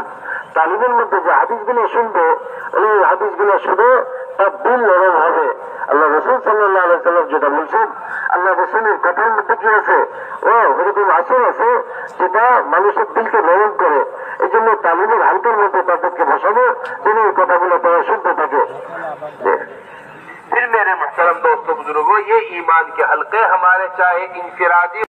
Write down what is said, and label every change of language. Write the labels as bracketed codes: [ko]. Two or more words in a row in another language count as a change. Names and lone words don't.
[bn] তালিমের মধ্যে যে হাদিসগুলো শুনবে, এই হাদিসগুলো শুনে তার দিল নরম হবে। আল্লাহ রাসূল [ar] صلى الله عليه وسلم [bn] যেটা বলছেন, আল্লাহ রাসূলের কথার মধ্যে কি আছে, এরকম আসর আছে যেটা মানুষের দিলকে নরম করে। এই জন্য তালিমের হালকার মধ্যে তাদেরকে বসানো, তিনি এই কথাগুলো তারা শুনতে থাকে। [ur] پھر میرے محترم دوستوں بزرگوں، یہ ایمان کے حلقے ہمارے چاہے انفرادی